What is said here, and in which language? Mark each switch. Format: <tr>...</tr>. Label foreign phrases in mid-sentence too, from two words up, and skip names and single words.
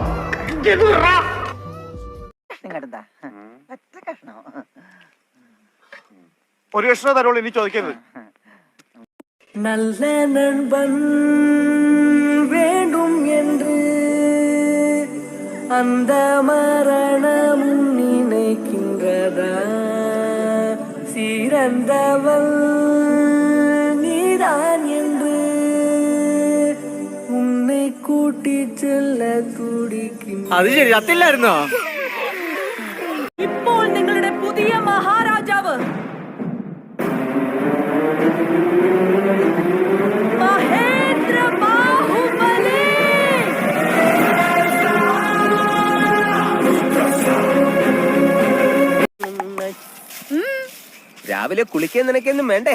<ml>ഒരു കഷ്ണം തരുള്ളൂ, ഇനി ചോദിക്കരുത്.</ml> <ta>நல்ல நண்பன் வேண்டும் என்று அந்த மரணம் நினைக்கின்றதா? சிறந்தவள் நீதான் என்று உன்னை கூட்டி செல்ல துடிக்கின்ற.</ta> <ml>അത് ശരി, അത്തില്ലായിരുന്നോ? ഇപ്പോൾ നിങ്ങളുടെ പുതിയ മഹാരാജാവ് മഹേന്ദ്ര ബാഹുബലി. രാവിലെ കുളിക്കാൻ നിനക്കൊന്നും വേണ്ടേ?</ml>